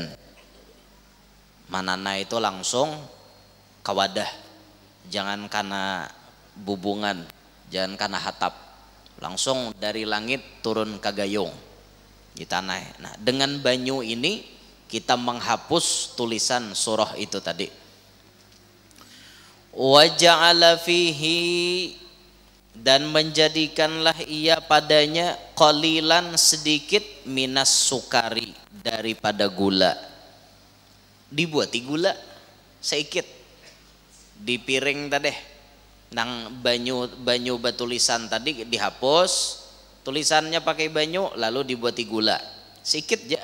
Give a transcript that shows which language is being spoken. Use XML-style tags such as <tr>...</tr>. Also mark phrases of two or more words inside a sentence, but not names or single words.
<id>Manana itu langsung ke wadah, jangan karena bubungan, jangan karena hatap, langsung dari langit turun ke gayung di tanah. Nah, dengan banyu ini kita menghapus tulisan surah itu tadi.</id> <ar>وجعل فيه,</ar> <id>dan menjadikanlah ia padanya qalilan, sedikit,</id> <ar>من السكر,</ar> <id>daripada gula.</id> <bjn>Dibuati gula sedikit di piring tadi, nang banyu batulisan tadi dihapus, tulisannya pakai banyu, lalu dibuati gula sedikit aja.</bjn>